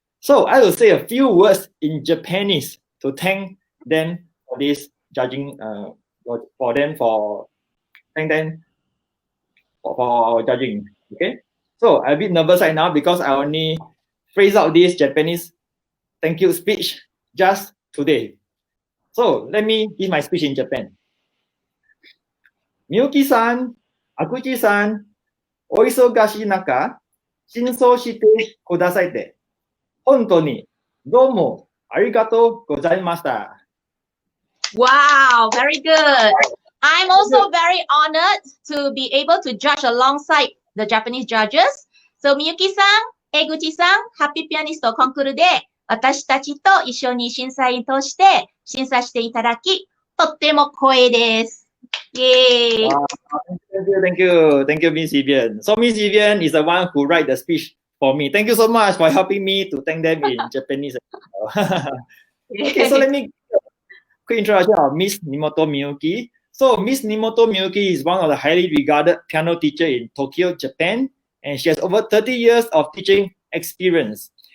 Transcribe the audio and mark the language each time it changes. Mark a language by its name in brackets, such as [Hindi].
[English] So I will say a few words in Japanese to thank them for this judging, for our judging. Okay, so I'm a bit nervous right now because I only phrase out this Japanese thank you speech just today. So let me give my speech in Japan. [Japanese] Miyuki-san, Eguchi-san, お忙しい中、親奏してくださいて、本当にどうもありがとうございました。 [English] Wow, very good. I'm also very honored to be able to judge alongside the Japanese judges. [Japanese] So Miyuki-san, Eguchi-san, Happy Pianist コンクールで私たちと一緒に審査員として審査していただき、とっても光栄です。 [English] Yay! Thank you, Miss Vivian. So Miss Vivian is the one who write the speech for me. Thank you so much for helping me to thank them in Japanese. Okay, so let me quick introduction of Miss Mimoto Miyuki. So Miss Mimoto Miyuki is one of the highly regarded piano teachers in Tokyo, Japan, and she has over 30 years of teaching experience.